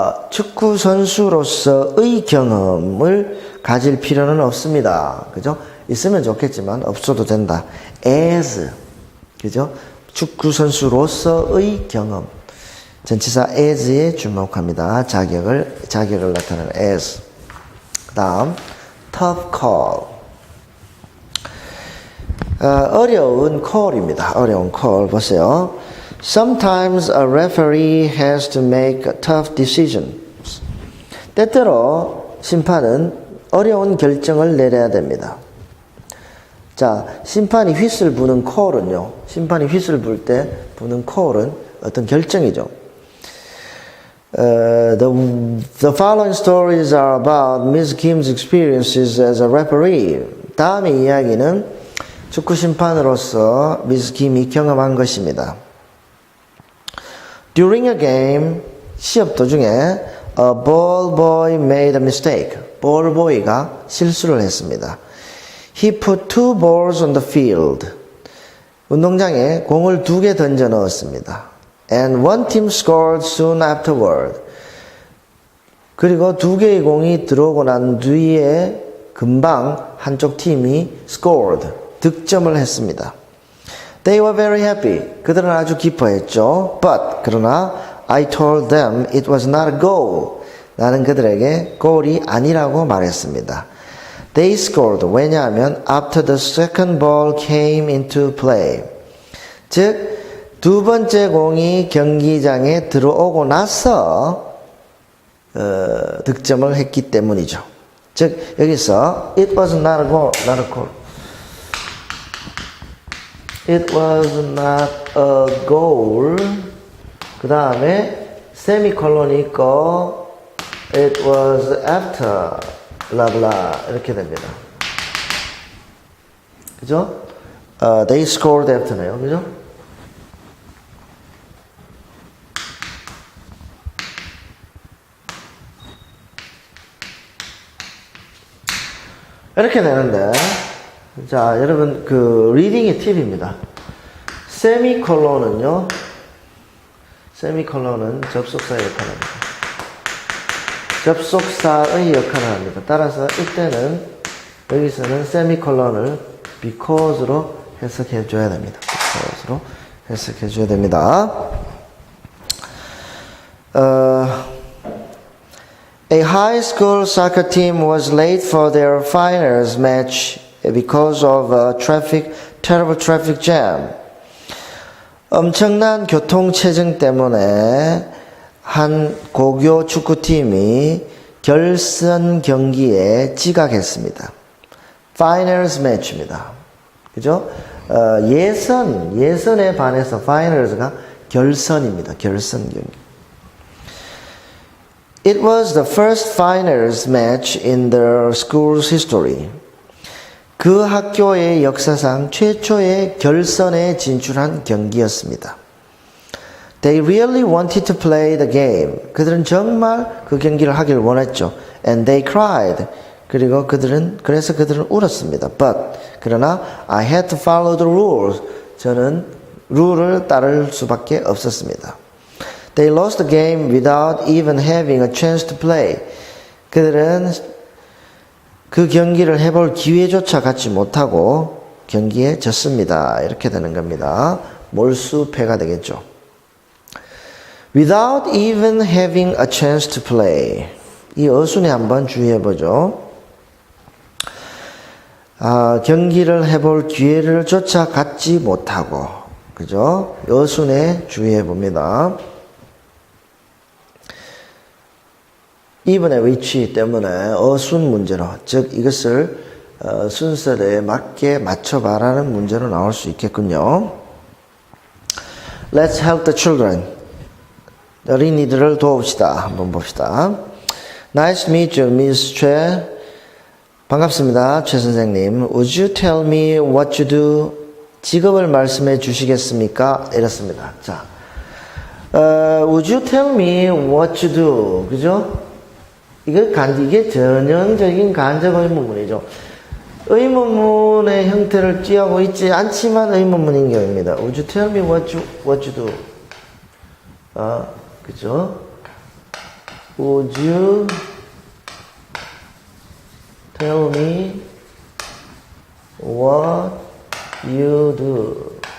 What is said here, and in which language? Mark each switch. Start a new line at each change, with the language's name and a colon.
Korean: 축구 선수로서의 경험을 가질 필요는 없습니다. 그죠? 있으면 좋겠지만 없어도 된다. as, 그죠? 축구 선수로서의 경험. 전치사 as에 주목합니다. 자격을 나타내는 as. 다음 tough call. 어려운 call입니다. 어려운 call 보세요.
English: Sometimes a referee has to make tough decisions.
Korean: 때때로 심판은 어려운 결정을 내려야 됩니다. 자, 심판이 휘슬 부는 콜은요. 심판이 휘슬 불 때 부는 콜은 어떤 결정이죠.
English: The following stories are about Ms. Kim's experiences as a referee.
Korean: 다음의 이야기는 축구 심판으로서 미스 김이 경험한 것입니다.
English: During a game,
Korean: 시합 도중에
English: a ball boy made a mistake.
Korean: ball boy가 실수를 했습니다.
English: He put 2 balls on the field.
Korean: 운동장에 공을 2개 던져 넣었습니다.
English: And one team scored soon afterward.
Korean: 그리고 2개의 공이 들어오고 난 뒤에 금방 한쪽 팀이 scored, 득점을 했습니다.
English: They were very happy.
Korean: 그들은 아주 기뻐했죠.
English: But,
Korean: 그러나
English: I told them it was not a goal.
Korean: 나는 그들에게 골이 아니라고 말했습니다.
English: They scored.
Korean: 왜냐하면
English: after the second ball came into play.
Korean: 즉, 두 번째 공이 경기장에 들어오고 나서 득점을 했기 때문이죠. 즉, 여기서
English: it was not a goal, not a goal. It was not a goal.
Korean: 그 다음에 세미콜론이 있고
English: it was after
Korean: 블라블라 이렇게 됩니다. 그죠?
English: They scored after네요.
Korean: 그죠? 이렇게 되는데 자, 여러분 그 리딩의 팁입니다. 세미콜론은요. 세미콜론은 접속사의 역할을 합니다. 접속사의 역할을 합니다. 따라서 이때는 여기서는 세미콜론을 because로 해석해 줘야 됩니다. because로 해석해 줘야 됩니다.
English: A high school soccer team was late for their finals match because of a terrible traffic jam.
Korean: 엄청난 교통체증 때문에 한 고교 축구팀이 결선 경기에 지각했습니다. Finals match입니다. 그죠? 예선에 반해서 finals가 결선입니다. 결선 경기.
English: It was the first finals match in their school's history.
Korean: 그 학교의 역사상 최초의 결선에 진출한 경기였습니다.
English: They really wanted to play the game.
Korean: 그들은 정말 그 경기를 하길 원했죠.
English: And they cried.
Korean: 그래서 그들은 울었습니다.
English: But,
Korean: 그러나
English: I had to follow the rules.
Korean: 저는 룰을 따를 수밖에 없었습니다.
English: They lost the game without even having a chance to play.
Korean: 그들은 그 경기를 해볼 기회조차 갖지 못하고 경기에 졌습니다. 이렇게 되는 겁니다. 몰수패가 되겠죠.
English: Without even having a chance to play.
Korean: 이 어순에 한번 주의해보죠. 경기를 해볼 기회를 조차 갖지 못하고, 그죠? 어순에 주의해봅니다. 이번의 위치 때문에 어순 문제로, 즉 이것을 순서에 맞게 맞춰봐라는 문제로 나올 수 있겠군요.
English: Let's help the children.
Korean: 어린이들을 도웁시다. 한번 봅시다.
English: Nice to meet you, Miss 최.
Korean: 반갑습니다, 최 선생님.
English: Would you tell me what you do?
Korean: 직업을 말씀해 주시겠습니까? 이렇습니다.
English: 자, Would you tell me what you do?
Korean: 그죠? 이게 전형적인 간접 의문문이죠. 의문문의 형태를 띠하고 있지 않지만 의문문인 경우입니다.
English: Would you tell me what you do?
Korean: 그죠?
English: Would you tell me what you do?